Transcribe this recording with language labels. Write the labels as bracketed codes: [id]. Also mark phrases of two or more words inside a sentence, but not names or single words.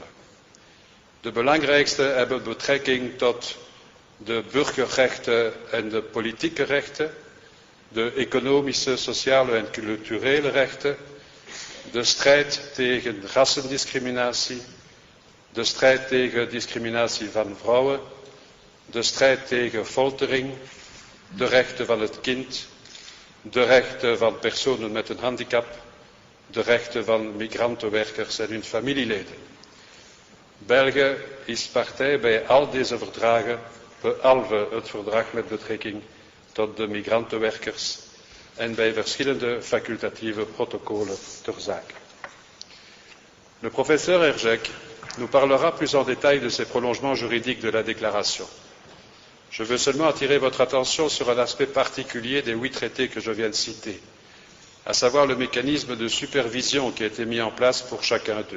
[nl] De belangrijkste hebben betrekking tot de burgerrechten en de politieke rechten, de economische, sociale en culturele rechten, de strijd tegen rassendiscriminatie, de strijd tegen discriminatie van vrouwen, de strijd tegen foltering, de rechten van het kind, de rechten van personen met een handicap, de rechten van migrantenwerkers en hun familieleden. België is partij bij al deze verdragen, behalve het verdrag met betrekking tot de migrantenwerkers en bij verschillende facultatieve protocollen ter zake. [fr] Le professeur Herjek nous parlera plus en détail de ces prolongements juridiques de la déclaration. Je veux seulement attirer votre attention sur un aspect particulier des 8 traités que je viens de citer, à savoir le mécanisme de supervision qui a été mis en place pour chacun d'eux.